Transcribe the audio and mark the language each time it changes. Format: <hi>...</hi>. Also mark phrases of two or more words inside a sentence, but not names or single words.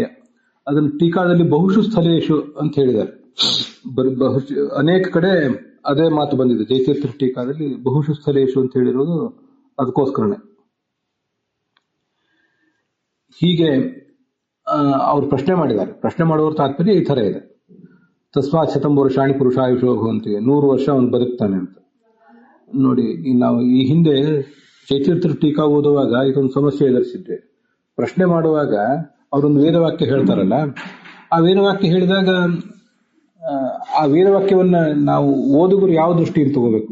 <kn>ಅದನ್ನು ಟೀಕಾದಲ್ಲಿ</kn> <sa>ಬಹುಷು ಸ್ಥಳೇಶು</sa> <kn>ಅಂತ ಹೇಳಿದ್ದಾರೆ. ಅನೇಕ ಕಡೆ ಅದೇ ಮಾತು ಬಂದಿದೆ. ಜಯತೀರ್ಥ ಟೀಕಾದಲ್ಲಿ</kn> <sa>ಬಹುಷು ಸ್ಥಳೇಶು</sa> <kn>ಅಂತ ಹೇಳಿರೋದು ಅದಕ್ಕೋಸ್ಕರನೇ. ಹೀಗೆ ಅವ್ರು ಪ್ರಶ್ನೆ ಮಾಡಿದ್ದಾರೆ. ಪ್ರಶ್ನೆ ಮಾಡುವವ್ರ ತಾತ್ಪರ್ಯ ಈ ತರ ಇದೆ.</kn> <sa>ತಸ್ಮಾತ್ ಶತಂ ವರ್ಷಾಣಿ ಪುರುಷಾಯುಷೋ ಭವಂತಿ,</sa> <kn>100 ವರ್ಷ ಅವನು ಬದುಕ್ತಾನೆ ಅಂತ. ನೋಡಿ, ನಾವು ಈ ಹಿಂದೆ ಜಯತೀರ್ಥರ ಟೀಕಾ ಓದುವಾಗ ಇದೊಂದು ಸಮಸ್ಯೆ ಎದುರಿಸಿದ್ವಿ. ಪ್ರಶ್ನೆ ಮಾಡುವಾಗ ಅವರೊಂದು ವೇದವಾಕ್ಯ ಹೇಳ್ತಾರಲ್ಲ, ಆ ವೇದವಾಕ್ಯ ಹೇಳಿದಾಗ ಆ ವೇದವಾಕ್ಯವನ್ನ ನಾವು ಓದುಗರು ಯಾವ ದೃಷ್ಟಿಯಿಂದ ತಗೋಬೇಕು?</kn>